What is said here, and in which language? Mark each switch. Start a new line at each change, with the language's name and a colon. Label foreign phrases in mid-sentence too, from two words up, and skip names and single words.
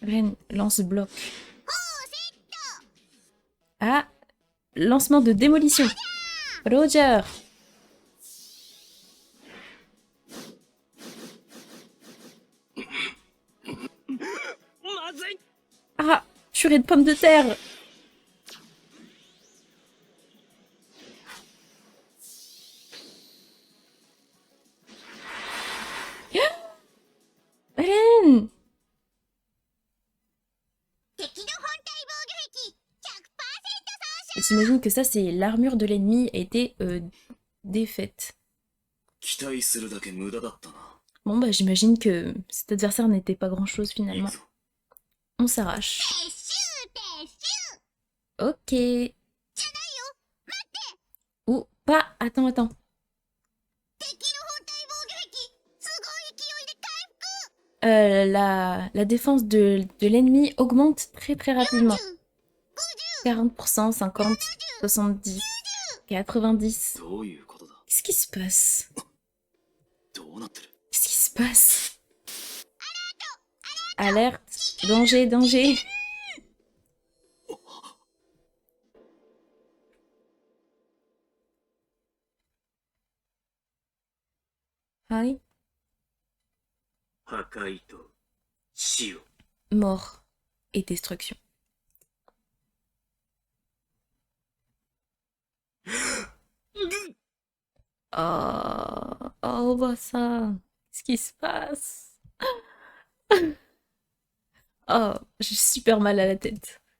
French: Ren, lance-bloc. Ah, lancement de démolition. Roger.
Japanese: まずい
French: Ah, purée de pommes de terre. Ren.
Japanese: 敵の本体防御壁 100%
French: J'imagine que ça, c'est l'armure de l'ennemi a été défaite.
Japanese: 期待するだけ無駄だったな
French: Bon, bah j'imagine que cet adversaire n'était pas grand-chose
Japanese: いい
French: finalement.
Japanese: ぞ
French: On s'arrache.
Japanese: 撤収撤収
French: Ok. Ou pas. Attends, attends.
Japanese: 敵の本体防御壁すごい勢いで回復
French: La défense de l'ennemi augmente très très rapidement. 40 40%, 50, 70, 90.
Japanese: どういうことだ
French: Qu'est-ce qui se passe?
Japanese: どうなってる
French: Qu'est-ce qui se passe? Alerte! Danger, danger! Hi.
Japanese: 破壊と死を
French: Mort et destruction. Oh, oh, bah ça. Qu'est-ce qui se passe? Oh, j'ai super mal à la tête.